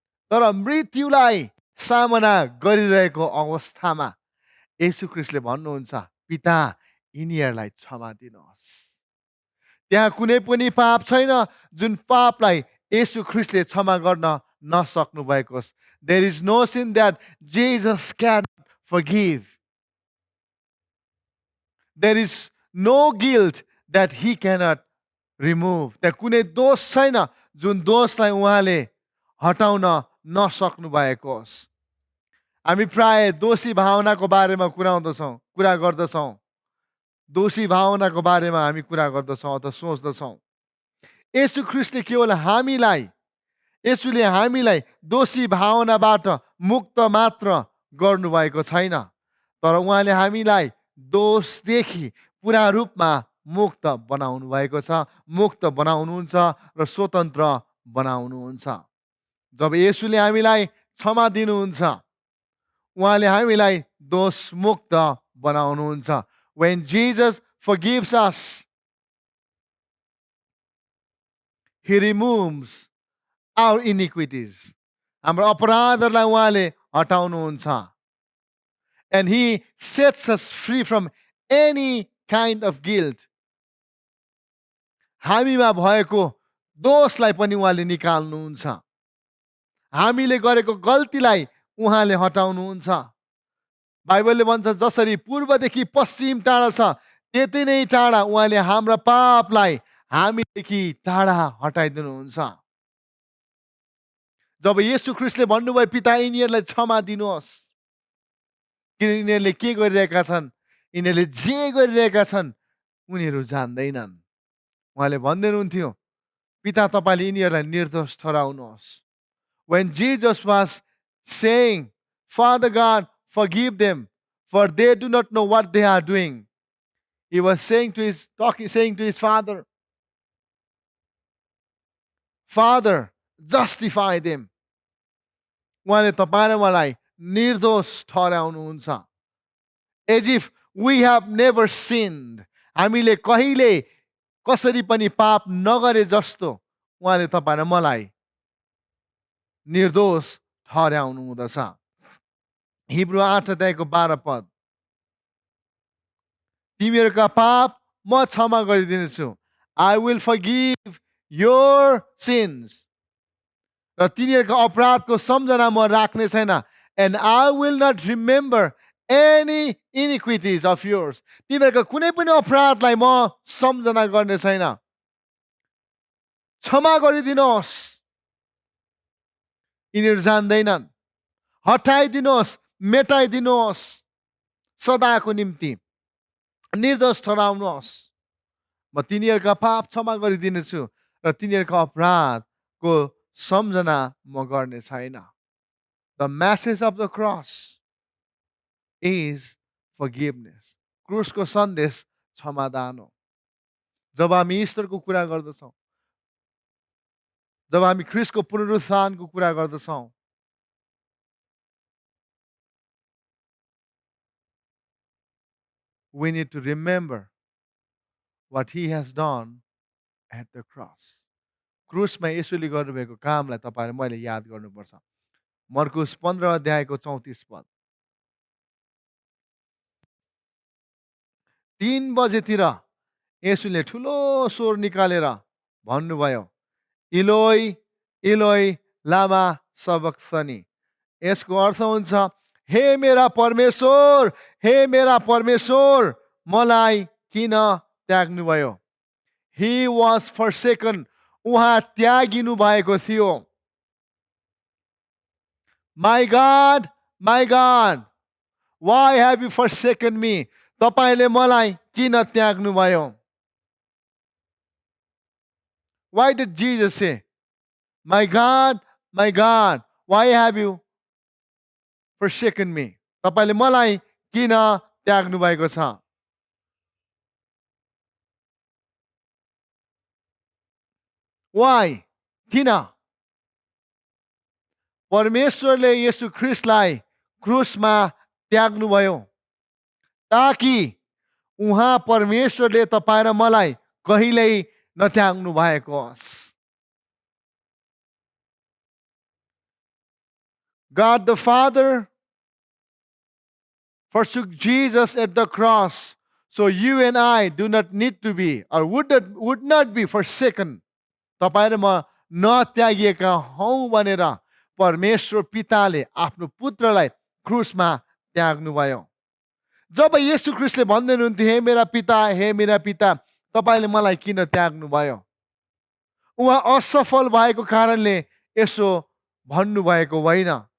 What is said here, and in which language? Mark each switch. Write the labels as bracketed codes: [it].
[ne] तर मृत्युलाई सामना गरिरहेको अवस्थामा येशू ख्रीष्टले भन्नुहुन्छ, पिता यिनीहरूलाई क्षमा दिनुहोस्. त्यहाँ कुनै पनि पाप छैन जुन पापलाई येशू ख्रीष्टले क्षमा गर्न नसक्नु भएको. [en] There is no sin that Jesus cannot forgive. There is no guilt that he cannot remove. [ne] त्यहाँ कुनै दोष छैन जुन दोषलाई उहाँले हटाउन नसक्नु भएको होस्. हामी प्राय दोषी भावनाको बारेमा कुरा गर्दछौँ. दोषी भावनाको बारेमा हामी कुरा गर्दछौँ अथवा सोच्दछौँ. येशू ख्रीष्टले केवल येशूले हामीलाई दोषी भावनाबाट मुक्त मात्र गर्नुभएको छैन, तर उहाँले हामीलाई दोषदेखि पुरा रूपमा मुक्त बनाउनु भएको छ, मुक्त बनाउनुहुन्छ र स्वतन्त्र बनाउनुहुन्छ. जब येशूले हामीलाई क्षमा दिनुहुन्छ, उहाँले हामीलाई दोष मुक्त बनाउनुहुन्छ. [en] When Jesus forgives us, he removes our iniquities. [ne] हाम्रो अपराधहरूलाई उहाँले हटाउनुहुन्छ. [en] And he sets us free from any kind of guilt. [ne] हामीमा भएको दोषलाई पनि उहाँले निकाल्नुहुन्छ. हामीले गरेको गल्तीलाई उहाँले हटाउनुहुन्छ। बाइबलले भन्छ जसरी पूर्वदेखि पश्चिम टाढा छ त्यति नै टाढा उहाँले हाम्रा पापलाई हामीदेखि टाढा हटाइदिनुहुन्छ। जब येशू ख्रीष्टले भन्नुभयो पिता यिनीहरूलाई क्षमा दिनुहोस्, किन यिनीहरूले के गरिरहेका छन्, यिनीहरूले जे गरिरहेका छन् उनीहरू जान्दैनन्। उहाँले भन्दै हुनुहुन्थ्यो पिता तपाईँले यिनीहरूलाई निर्दोष ठहराउनुहोस्। [en] When Jesus was saying, Father God, forgive them, for they do not know what they are doing. He was saying to his father, Father, justify them. [ne] उहाँले तपाईँ र मलाई निर्दोष ठहराउनुहुन्छ। [en] As if we have never sinned. [ne] हामीले कहिले कसरी पनि पाप नगरे जस्तो उहाँले तपाईँ र मलाई निर्दोष ठहराउनु हुँदछ। हिब्रू 8 अध्यायको 12 पद, तिमीहरूका पाप म क्षमा गरिदिनेछु। [en] I will forgive your sins. [ne] र तिनीहरूका अपराधको सम्झना म राख्ने छैन। [en] And I will not remember any iniquities of yours. [ne] तिमीहरूका कुनै पनि अपराधलाई म सम्झना गर्ने छैन। क्षमा गरिदिनुहोस्। यिनीहरू जान्दैनन्। हटाइदिनुहोस्, मेटाइदिनुहोस्, सदाको निम्ति निर्दोष ठहराउनुहोस्। म तिनीहरूका पाप क्षमा गरिदिनेछु र तिनीहरूका अपराधको सम्झना म गर्ने छैन। [en] The message of the cross is forgiveness. [ne] क्रुसको सन्देश क्षमादान हो। जब हामी ईश्वरको कुरा गर्दछौँ, जब हामी ख्रीष्टको पुनरुत्थानको कुरा गर्दछौँ, [en] we need to remember what he has done at the cross. [ne] क्रुसमा येशूले गर्नुभएको कामलाई तपाईँ र मैले याद गर्नुपर्छ। मर्कुस 15 अध्यायको 34 पद, 3 बजेतिर येशूले ठुलो स्वर निकालेर भन्नुभयो, [arc] इलोई इलोई लामा सबक्तनी। [ne] यसको अर्थ हुन्छ हे मेरा परमेश्वर, हे मेरा परमेश्वर, मलाई किन त्याग्नुभयो। [en] He was forsaken. [ne] उहाँ त्यागिनु भएको थियो। [en] My God, my God, why have you forsaken me? [ne] तपाईले मलाई किन त्याग्नुभयो? [en] Why did Jesus say, my God, why have you forsaken me? [ne] तपाईले मलाई किन त्याग्नु भएको छ? [en] Why? [ne] किन? परमेश्वरले येशू ख्रीष्टलाई क्रुसमा त्याग्नुभयो ताकि उहाँ परमेश्वरले तपाईँ र मलाई कहिल्यै नत्याग्नु भएको होस्। [en] God the Father forsook Jesus at the cross, so you and I do not need to be or would not be forsaken. [ne] तपाईँ र म नत्यागिएका हौँ भनेर परमेश्वर पिताले आफ्नो पुत्रलाई क्रुसमा त्याग्नुभयो। जब येशू ख्रीष्टले भन्दै हुनुहुन्थ्यो हे मेरा पिता, तपाईँले मलाई किन त्याग्नुभयो? उहाँ असफल भएको कारणले यसो भन्नुभएको होइन।